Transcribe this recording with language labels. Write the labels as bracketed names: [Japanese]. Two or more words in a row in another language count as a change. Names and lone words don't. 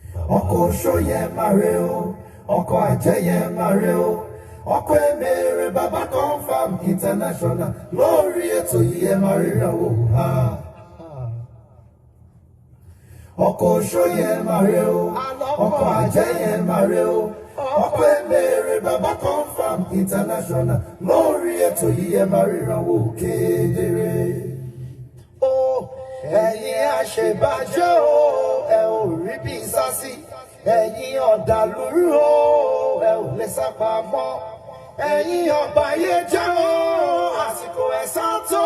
[Yoruba] Oko shoye mareo, oko ajeye mareo, oko emere baba [English] confirm international. [Yoruba] Lori eto ye mareo ha. Oko shoye mareo, oko ajeye mareo, oko emere baba [English] confirm international. [Yoruba] Lori eto ye mareo kedere. Oh, ẹ̀yin àṣebàjẹ́ o, ẹ ò rí bí sásí. Ẹ̀yin ọ̀dàlúrú o, ẹ ò lè sá pamọ́. Ẹ̀yin ọ̀bàyéjẹ́ o, àsìkò ẹ̀san tó.